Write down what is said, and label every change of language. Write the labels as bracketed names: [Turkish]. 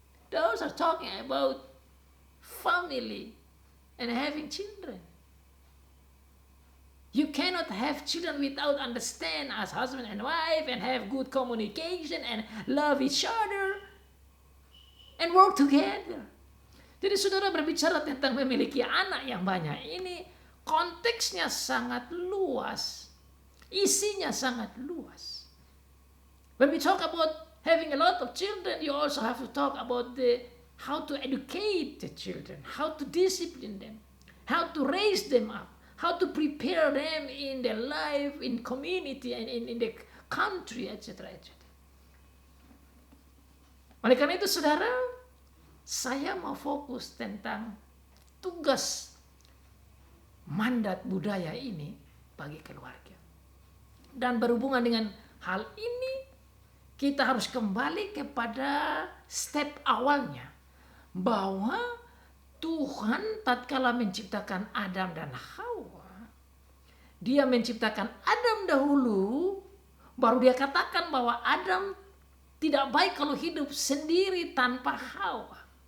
[English] Those are talking about family and having children. You cannot have children without understand as husband and wife and have good communication and love each other and work together. [Indonesian] Jadi saudara, berbicara tentang memiliki anak yang banyak ini konteksnya sangat luas, isinya sangat luas. [English] When we talk about having a lot of children, you also have to talk about how to educate the children, how to discipline them, how to raise them up, how to prepare them in their life, in community, and in the country, etc. etc. [Indonesian] Oleh karena itu saudara, saya mau fokus tentang tugas mandat budaya ini bagi keluarga. Dan berhubungan dengan hal ini, kita harus kembali kepada step awalnya, bahwa Tuhan tatkala menciptakan Adam dan Hawa, Dia menciptakan Adam dahulu, baru Dia katakan bahwa Adam tidak baik kalau hidup sendiri tanpa Hawa.